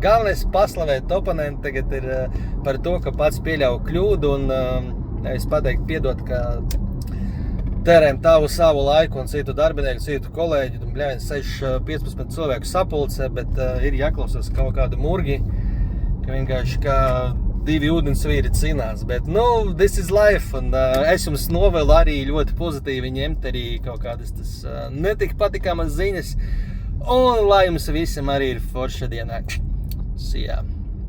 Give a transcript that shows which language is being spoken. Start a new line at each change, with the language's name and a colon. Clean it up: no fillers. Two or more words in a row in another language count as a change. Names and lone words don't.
Latvian: Galvenais paslavēt oponentu tagad ir par to, ka pats pieļauj kļūdu un nevis pateikt piedot, ka tērējam savu laiku un citu darbinieku, citu kolēģi, un bļāviens 15 cilvēku sapulcē, bet ir jāklausās kaut kādu murgi, ka vienkārši kā divi ūdensvīri cīnās, bet,
English: this is life,
Latvian: un es jums novēlu arī ļoti pozitīvi ņemt arī kaut kādas tas netik patikāmas ziņas, un lai jums visiem arī ir forša dienā.
English: See ya.